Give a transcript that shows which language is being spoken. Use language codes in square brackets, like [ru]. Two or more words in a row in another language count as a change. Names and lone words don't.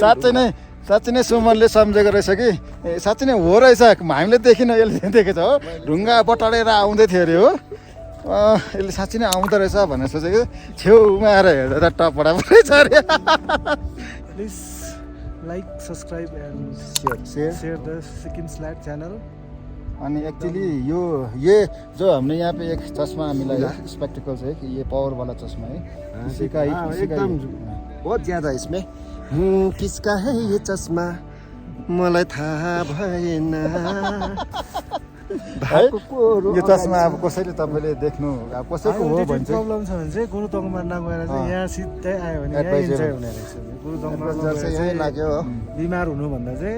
[ne] साँच्चै नै सुमनले सम्झेको रहेछ कि साँच्चै नै हो रहेछ हामीले देखिन यसले देखेछ हो ढुङ्गा बटाडेर आउँदै थियो अरे हो यसले साँच्चै नै आउँदो रहेछ भनेर सोचेको छेउमा आएर हेर्दा टपडा परेछ अरे [en] please like subscribe and share the Sikkim slat channel [hi] अनि एक्चुअली ये जो हमने यहाँ पे एक चश्मा मिला स्पेक्टिकल्स है कि ये पावर वाला चश्मा है इसी का एकदम बहुत ज्यादा इसमें किसका है ये चश्मा [ne] मलाई थाहा भएन यो चश्मा अब कसैले तपाईँले देख्नु अब कसैको हो भने चाहिँ प्रब्लम छ भने चाहिँ गुरुदोङमा नगएर चाहिँ यहाँ सिधै आयो भने यहाँ इन्जोय हुने रहेछ गुरुदोङमा यही लाग्यो बिमार हुनुभन्दा चाहिँ